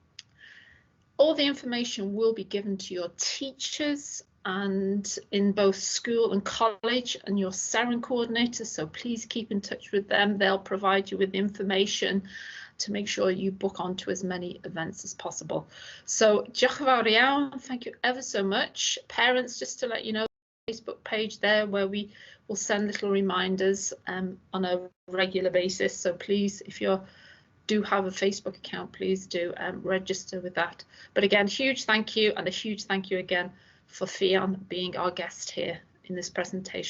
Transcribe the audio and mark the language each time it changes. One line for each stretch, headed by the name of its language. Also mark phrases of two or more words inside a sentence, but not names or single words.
English: All the information will be given to your teachers and in both school and college and your SEREN coordinators, so please keep in touch with them. They'll provide you with information to make sure you book onto as many events as possible. So
Welsh: diolch yn fawr iawn,
English: thank you ever so much. Parents, just to let you know, the Facebook page there where we will send little reminders on a regular basis, so please, if you do have a Facebook account, please do register with that. But again, huge thank you, and a huge thank you again for Ffion being our guest here in this presentation.